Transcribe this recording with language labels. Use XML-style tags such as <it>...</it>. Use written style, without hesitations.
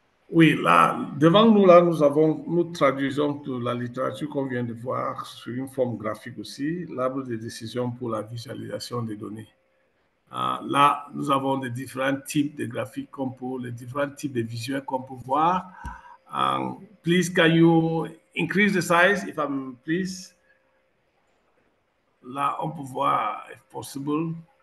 <fr>Oui, là, devant nous, là, nous traduisons toute la littérature qu'on vient de voir sur une forme graphique aussi, l'arbre de décision pour la visualisation des données. Là, nous avons des différents types de graphiques les différents types de visuels qu'on peut voir.</fr> <en>Please, can you increase the size, if I'm please?</en> <fr>Là, on peut voir,</fr> <en>if possible.</en>